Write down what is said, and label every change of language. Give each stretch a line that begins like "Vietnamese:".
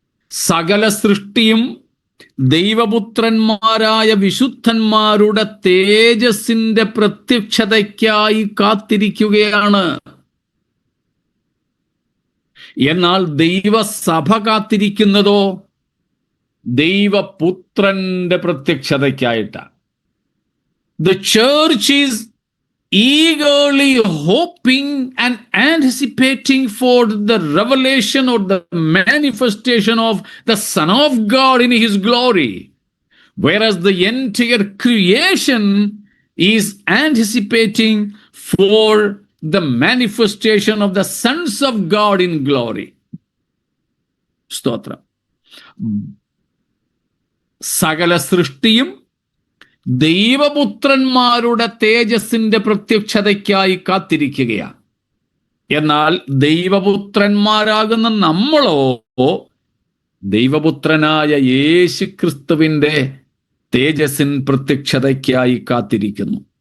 Malayalam: സകല സൃഷ്ടിയും ദൈവപുത്രന്മാരായ വിശുദ്ധന്മാരുടെ തേജസ്സിന്റെ പ്രത്യക്ഷതയ്ക്കായി കാത്തിരിക്കുകയാണ്. എന്നാൽ ദൈവസഭ കാത്തിരിക്കുന്നതോ ദൈവപുത്രന്റെ പ്രത്യക്ഷതയ്ക്കായിട്ടാണ്.
English: The church is eagerly hoping and anticipating for the revelation or the manifestation of the Son of God in His glory, whereas the entire creation is anticipating for the manifestation of the sons of God in glory.
Malayalam: സ്തോത്രം. സകല സൃഷ്ടിയും ദൈവപുത്രന്മാരുടെ തേജസ്സിന്റെ പ്രത്യക്ഷതയ്ക്കായി കാത്തിരിക്കുകയാണ്. എന്നാൽ ദൈവപുത്രന്മാരാകുന്ന നമ്മളോ ദൈവപുത്രനായ യേശുക്രിസ്തുവിന്റെ തേജസ്സിൻ പ്രത്യക്ഷതയ്ക്കായി കാത്തിരിക്കുന്നു.